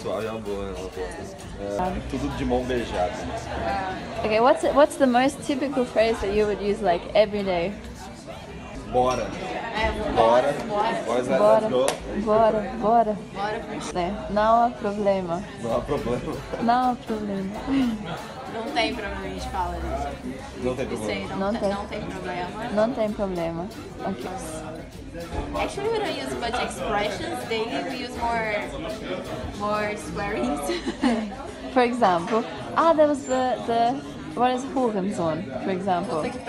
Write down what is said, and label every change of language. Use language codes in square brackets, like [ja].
[pt] Suave é uma boa, tudo de mão beijada. [en] Okay, what's the most typical phrase that you would use like every day? [pt] Bora. Bora. Bora. Não há problema. Não há problema. Não há problema. Não tem problema, a gente fala isso. Não tem problema. Não tem problema. Não tem problema. [en] Okay. Actually, we don't use much expressions daily. We use more swearings. For example, there was the what is Hurensohn, for example?